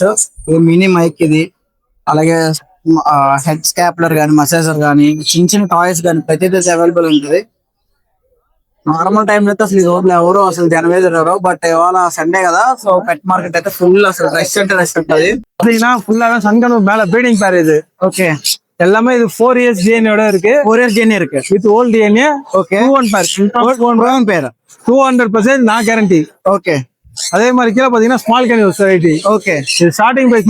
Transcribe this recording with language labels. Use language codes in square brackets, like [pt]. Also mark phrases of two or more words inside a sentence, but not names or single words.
[en] mini mike [te] ఇది. అలాగే [en] head scalper [te] కానీ, మసాజర్ కానీ, చిన్న చిన్న టాయ్స్ కానీ ప్రతిదీ అవైలబుల్ ఉంటుంది. [en] normal time [te] అయితే అసలు ఈ రోడ్లు ఎవరు అసలు జనమే తిరగరు. బట్ ఇవాళ సండే కదా, సో [en] pet market [te] అయితే ఫుల్ అసలు రష్ అంటే రష్ ఉంటుంది. [ta] ஃபுல்லா சங்கனூர் மேல [en] breeding pair [ta] இது. ஓகே, எல்லாமே இது 4 [en] years DNA [ta] இருக்கு. 4 [en] years DNA [ta] இருக்கு [en] with old DNA. [ta] ஓகே, 2-1 பேர் பேர் 200% நான் கேரண்டி. ஓகே. அதே மாதிரி கீழே பாத்தீங்கன்னா [en] small canary variety. [ta] ஓகே, இது [en] starting price